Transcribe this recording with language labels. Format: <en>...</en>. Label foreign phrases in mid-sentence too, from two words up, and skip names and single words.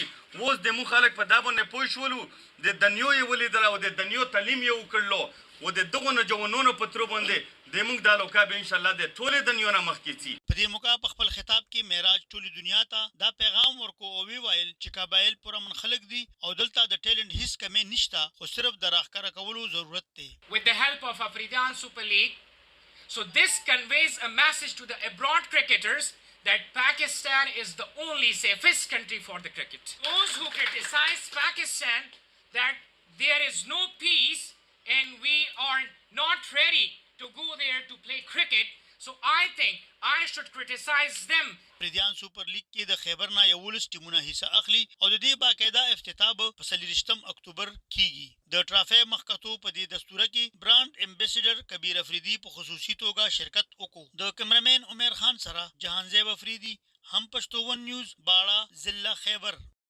<ps>اوس د مونږ خلک په دا باندې پوه شولو د دنیو یې ولیدله او د دنیو تعلیم یې وکړلو و د دغو نوجوانانو په ترو باندې د مونږ دا لوکا به ان شاء الله د ټولې دنیو نه مخکې ځي. په دې موقع په خپل خطاب کې معراج ټولې دنیا ته دا پیغام ورکو او ویل چې قبایل پرامن خلک دي او دلته د ټیلنټ هیڅ کمی نشته خو صرف د راښکاره کولو ضرورت دی.</ps> <en>With the help of Afridian Super League, so this conveys a message to the abroad cricketers that Pakistan is the only safest country for the cricket. Those who criticize Pakistan that there is no peace and we are not ready to go there to play cricket, so I think I should criticize them.</en> <ps>افریدیان سوپر لیگ کې د خیبر نه 11 ټیمونه حصہ اخلي او د دې باقاعده افتتاح په 30 اکتوبر کیږي. د ټرافي مخکتو په دې دستوره کې برانډ امبیسیډر کبیر افریدي په خصوصي توګه شرکت وکړو. د کیمرامین عمر خان سره جهانزیب افریدي، هم پښتو ون نیوز، باړه ضلع خیبر.</ps>